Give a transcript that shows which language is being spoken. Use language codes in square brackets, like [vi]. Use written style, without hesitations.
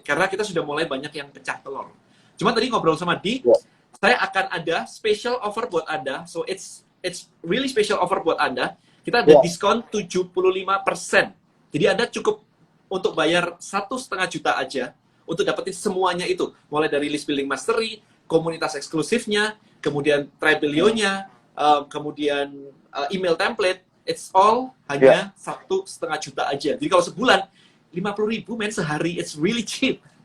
[id] Karena kita sudah mulai banyak yang pecah telur. Cuma tadi ngobrol sama Di, saya akan ada special offer buat Anda. [en] So it's really special offer [id] buat Anda. Kita ada diskon 75%. Jadi Anda cukup untuk bayar 1,5 juta aja untuk dapetin semuanya itu. Mulai dari list building mastery, komunitas eksklusifnya, kemudian Tribelio-nya, kemudian email template. [en] It's all [id] hanya 1,5 juta aja. Jadi kalau sebulan 50.000 men sehari, [en] it's really cheap.